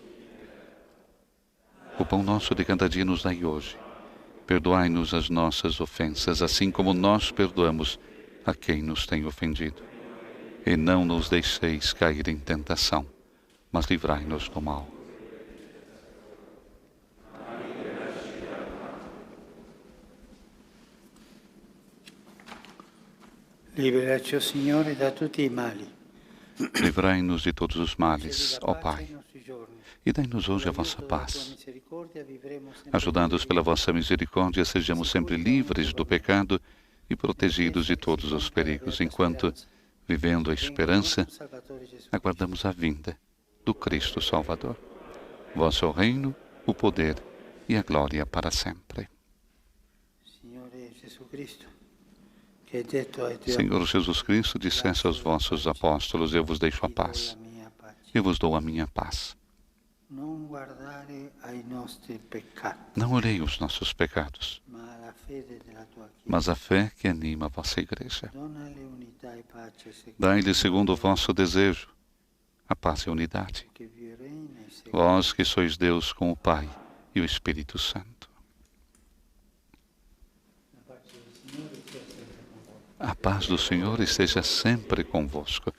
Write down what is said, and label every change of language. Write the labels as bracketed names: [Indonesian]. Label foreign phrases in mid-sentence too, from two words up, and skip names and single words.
[Portuguese] O pão nosso de cada dia nos dai hoje. Perdoai-nos as nossas ofensas, assim como nós perdoamos a quem nos tem ofendido. E não nos deixeis cair em tentação, mas livrai-nos do mal. [Italian] Liberaci, o Signore, da tutti i mali. [Portuguese] Livrai-nos de todos os males, ó Pai, [Italian] Ai nostri giorni. [Portuguese] e dai-nos hoje a vossa [Italian] Con la tua [Portuguese] paz. [Italian] misericordia vivremo sempre [Portuguese] Ajudados pela vossa misericórdia, sejamos sempre livres do pecado e protegidos de todos os perigos, enquanto, vivendo a esperança, [Italian] Salvatore Gesù. [Portuguese] aguardamos a vinda do Cristo Salvador. Vosso reino, o poder e a glória para sempre. [Italian] Signore Gesù Cristo, che hai detto ai tuoi [Portuguese] Senhor Jesus Cristo, disseste aos vossos apóstolos: Eu vos deixo a paz, [Italian] la mia pace. [Portuguese] eu vos dou a minha paz. [Italian] Non guardare ai nostri peccati, [Portuguese] Não olhei os nossos pecados, [Italian] ma alla fede della tua Chiesa. [Portuguese] mas a fé que anima a vossa igreja. [Italian] Donale unità e pace secondo [Portuguese] Dai-lhe segundo o vosso desejo a paz e a unidade. [Italian] che vi reina e segue. [Portuguese] Vós que sois Deus com o Pai e o Espírito Santo. A paz do Senhor esteja sempre convosco.